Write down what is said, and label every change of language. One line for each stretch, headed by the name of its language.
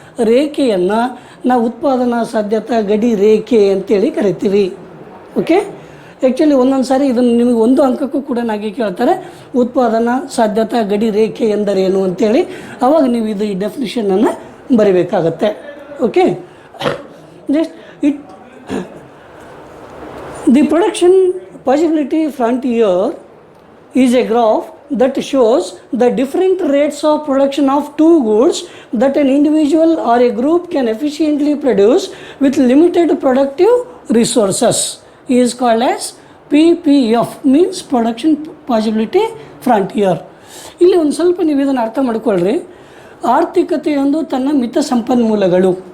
Kannada: ರೇಖೆಯನ್ನು ನಾವು ಉತ್ಪಾದನಾ ಸಾಧ್ಯತಾ ಗಡಿ ರೇಖೆ ಅಂತೇಳಿ ಕರಿತೀವಿ. ಓಕೆ, ಆ್ಯಕ್ಚುಲಿ ಒಂದೊಂದು ಸಾರಿ ಇದನ್ನು ನಿಮಗೆ ಒಂದು ಅಂಕಕ್ಕೂ ಕೂಡ ನಾಗಿ ಕೇಳ್ತಾರೆ, ಉತ್ಪಾದನಾ ಸಾಧ್ಯತಾ ಗಡಿ ರೇಖೆ ಎಂದರೇನು ಅಂತೇಳಿ. ಆವಾಗ ನೀವು ಇದು ಈ ಡೆಫಿನಿಷನನ್ನು ಬರಿಬೇಕಾಗತ್ತೆ.
English: Okay, next the production possibility frontier is a graph that shows the different rates of production of two goods that an individual or a group can efficiently produce with limited productive resources is called as PPF, means production possibility frontier.
Kannada: ಇಲ್ಲಿ ಒಂದು ಸ್ವಲ್ಪ ನೀವು ಇದನ್ನು ಅರ್ಥ ಮಾಡ್ಕೊಳ್ರಿ. ಆರ್ಥಿಕತೆಯೊಂದು ತನ್ನ ಮಿತ ಸಂಪನ್ಮೂಲಗಳು.